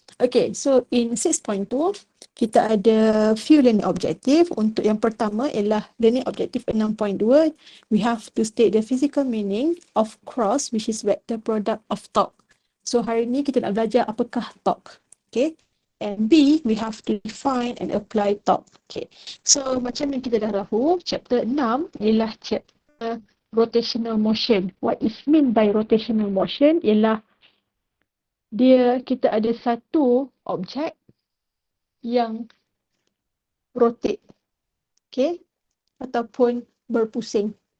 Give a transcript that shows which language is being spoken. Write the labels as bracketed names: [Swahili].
[Malay] Okay, so in 6.2, kita ada few learning objective. Untuk yang pertama ialah learning objective 6.2. [English] We have to state the physical meaning of cross, which is vector product of torque. [Malay] So hari ni kita nak belajar apakah torque. Okay. [English] And B, we have to define and apply torque. Okay. [Malay] So macam yang kita dah tahu, chapter 6 ialah chapter rotational motion. [English] What is mean by rotational motion [Malay] ialah kita ada satu objek yang rotate, okay, ataupun berpusing.